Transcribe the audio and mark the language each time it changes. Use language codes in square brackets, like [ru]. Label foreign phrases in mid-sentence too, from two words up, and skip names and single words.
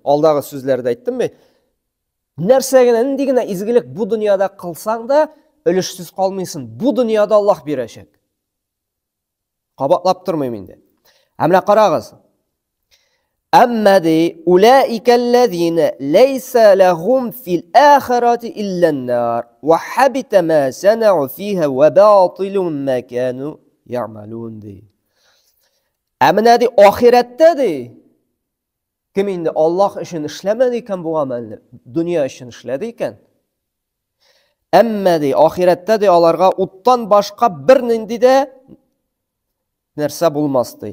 [tt] Алдагы сүзләрдә әйттем бит. Нәрсә генә, нинди генә изгелек бу дөньяда кылсаң да, өлешсез калмыйсың. Бу дөньяда Аллаһ бирәчәк. Кабатлап тормыйм инде. Әмма карагыз. Әмма ди, [ar] أولئك الذين ليس لهم في الآخرة إلا النار وحبط ما صنعوا فيها وباطل ما كانوا يعملون ди. [tt] Әмма ди, ахиратта ди, кем инде Аллаһ өчен эшләмәде икән бу гамәлне, дөнья өчен эшләде икән. Әмма ди, ахиратта ди, аларга уттан башка бер нинди дә нәрсә булмас ди.